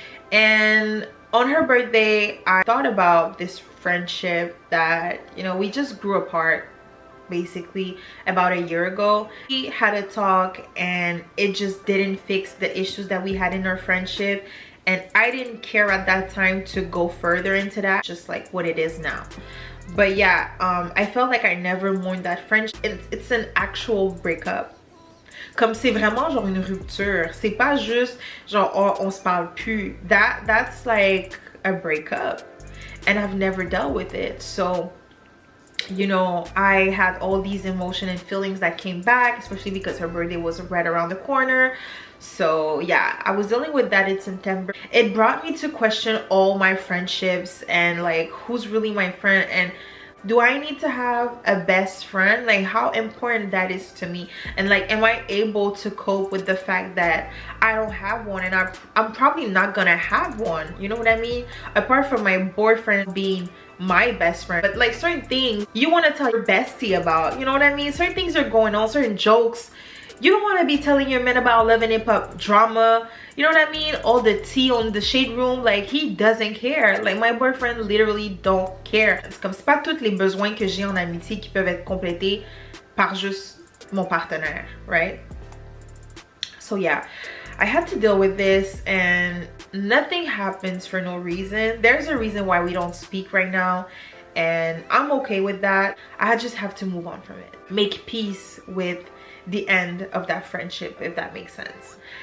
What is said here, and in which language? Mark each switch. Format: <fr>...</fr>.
<en>And on her birthday, I thought about this friendship that, you know, we just grew apart basically about a year ago. We had a talk and it just didn't fix the issues that we had in our friendship. And I didn't care at that time to go further into that, just like what it is now. But yeah, I felt like I never mourned that friendship. It's an actual breakup.</en> <fr>Comme c'est vraiment genre une rupture. C'est pas juste genre oh, on se parle plus.</fr> <en>That's like a breakup. And I've never dealt with it. So, you know, I had all these emotions and feelings that came back, especially because her birthday was right around the corner. So yeah, I was dealing with that in September. It brought me to question all my friendships and like who's really my friend, and do I need to have a best friend? Like how important that is to me, and like am I able to cope with the fact that I don't have one, and I'm probably not gonna have one, you know what I mean? Apart from my boyfriend being my best friend. But like certain things you want to tell your bestie about, you know what I mean? Certain things are going on, certain jokes you don't want to be telling your man about love and hip-hop drama, you know what I mean? All the tea on the shade room, like he doesn't care. Like my boyfriend literally don't care.</en> <fr>C'est comme c'est pas tous les besoins que j'ai en amitié qui peuvent être complétés par juste mon partenaire, right?</fr> <en>So yeah, I had to deal with this, and nothing happens for no reason. There's a reason why we don't speak right now, and I'm okay with that. I just have to move on from it, make peace with the end of that friendship, if that makes sense.</en>